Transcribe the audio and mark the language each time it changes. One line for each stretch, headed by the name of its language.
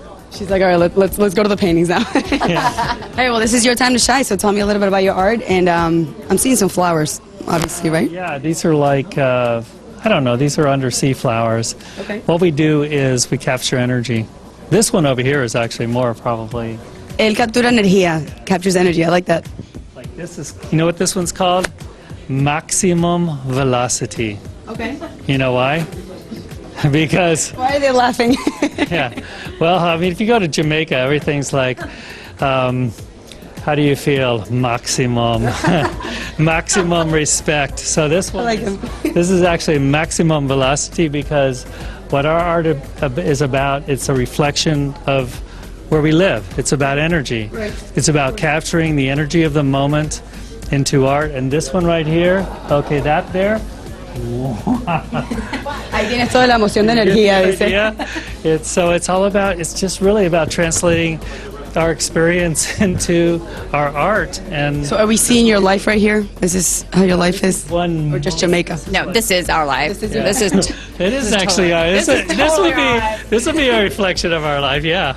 English: She's like, all right, let's go to the paintings now. All right, well, this is your time to shine. So tell me a little bit about your art, and I'm seeing some flowers, obviously, right? Yeah, these are like, I don't know, these are undersea flowers. Okay. What we do is we capture energy. This one over here is actually more probably.
Spanish: Él captura energía, captures energy.
English: I like that. Like this is, you know what this one's called? Maximum velocity. Okay. You know why? Because, Why are they laughing? yeah. Well, I mean, if you go to Jamaica, everything's like, how do you feel? Maximum. Maximum respect. So this one, like him. This is actually maximum velocity because what our art is about, it's a reflection of where we live. It's about energy. Right. It's about capturing the energy of the moment into art. And this one right here, okay, that there.
Spanish: Ahí tienes toda la emoción de energía, dice.
English: Yeah. It's all about, it's just really about translating our experience into our art. And So are we seeing your life right here? Is this how your life is? one, Or just Jamaica? No, this is our life. This is it is actually, this would be a reflection of our life, yeah.